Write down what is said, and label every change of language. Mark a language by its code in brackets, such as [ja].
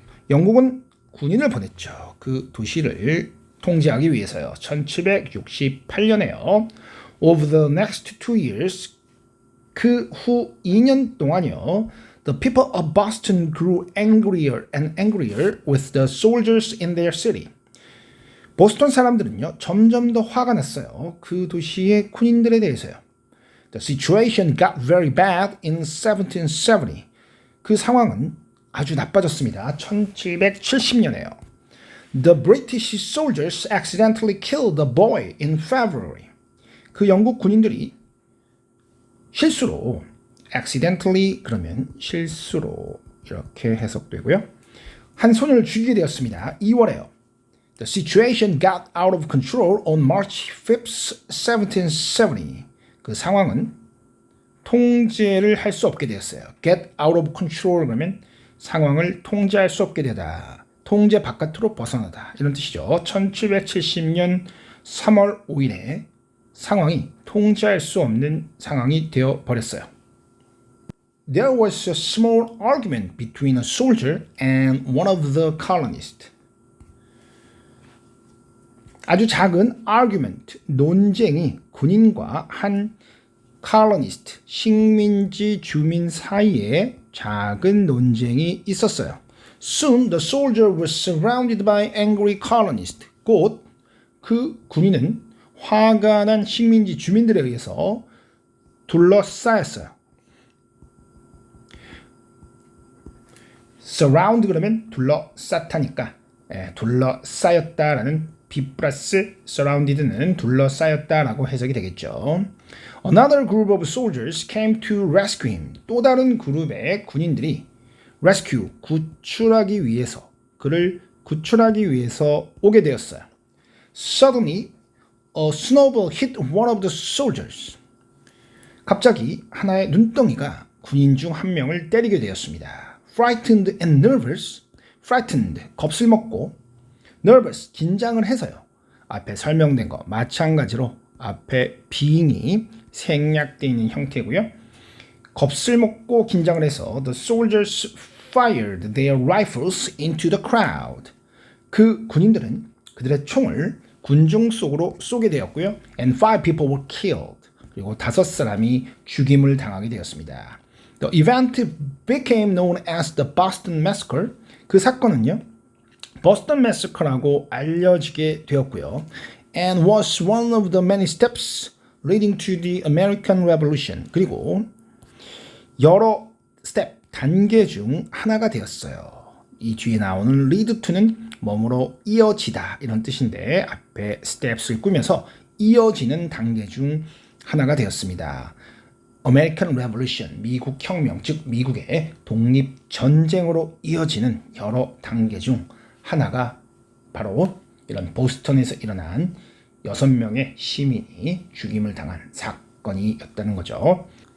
[ko] 영국은 군인을 보냈죠. 그 도시를 통제하기 위해서요. 1768년에요. [en] Over the next 2 years, [ko] 그 후 2년 동안요. [en] The people of Boston grew angrier and angrier with the soldiers in their city. [ko] 보스턴 사람들은요. 점점 더 화가 났어요. 그 도시의 군인들에 대해서요. [en] The situation got very bad in 1770. [ko] 그 상황은 아주 나빠졌습니다. 1770년에요. [en] The British soldiers accidentally killed a boy in February. [ko] 그 영국 군인들이 실수로 accidentally 그러면 실수로 이렇게 해석되고요. 한 소년을 죽이게 되었습니다. 2월에요. [en] The situation got out of control on March 5th, 1770. [ko] 그 상황은 통제를 할 수 없게 되었어요. [en] Get out of control [ko] 그러면 상황을 통제할 수 없게 되다. 통제 바깥으로 벗어나다. 이런 뜻이죠. 1770년 3월 5일에 상황이 통제할 수 없는 상황이 되어 버렸어요. [en] There was a small argument between a soldier and one of the colonists. [ko] 아주 작은 argument, 논쟁이 군인과 한 colonist, 식민지 주민 사이에 작은 논쟁이 있었어요. [en] Soon the soldier was surrounded by angry colonists. [ko] 곧 그 군인은 화가 난 식민지 주민들에 의해서 둘러싸였어요. surround 그러면 둘러쌌다니까 둘러싸였다라는 be 플러스 surrounded는 둘러싸였다라고 해석이 되겠죠. [en] Another group of soldiers came to rescue him. [ko] 또 다른 그룹의 군인들이 rescue, 구출하기 위해서 그를 구출하기 위해서 오게 되었어요. [en] Suddenly, a snowball hit one of the soldiers. [ko] 갑자기 하나의 눈덩이가 군인 중 한 명을 때리게 되었습니다. [en] Frightened and nervous. [ko] Frightened, 겁을 먹고 nervous, 긴장을 해서요. 앞에 설명된 거 마찬가지로 앞에 being이 생략되어 있는 형태고요. 겁을 먹고 긴장을 해서 [en] the soldiers fired their rifles into the crowd. [ko] 그 군인들은 그들의 총을 군중 속으로 쏘게 되었고요. [en] And 5 people were killed. [ko] 그리고 5사람이 죽임을 당하게 되었습니다. [en] The event became known as the Boston Massacre. [ko] 그 사건은요, 보스턴 매서커라고 알려지게 되었고요. [en] And was one of the many steps leading to the American Revolution. [ko] 그리고 여러 스텝, 단계 중 하나가 되었어요. 이 뒤에 나오는 lead to는 뭐뭐로 이어지다 이런 뜻인데 앞에 steps를 꾸며서 이어지는 단계 중 하나가 되었습니다. American Revolution, 미국 혁명, 즉 미국의 독립전쟁으로 이어지는 여러 단계 중 하나가 바로 이런 보스턴에서 일어난 6명의 시민이 죽임을 당한 사건이었다는 거죠.